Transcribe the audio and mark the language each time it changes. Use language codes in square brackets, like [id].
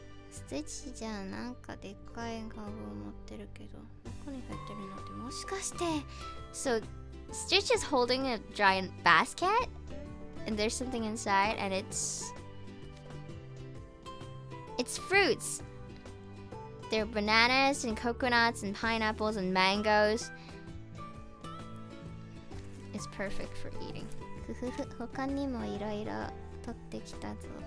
[ja] Stitch じゃなんかでっかいカゴを持ってるけど、どこに入ってるのってもしかして。 [en] So Stitch is holding a giant basket, and there's something inside, and it's fruits. There are bananas and coconuts and pineapples and mangoes. It's perfect for eating. [ja] 他にもいろいろ取ってきたぞ。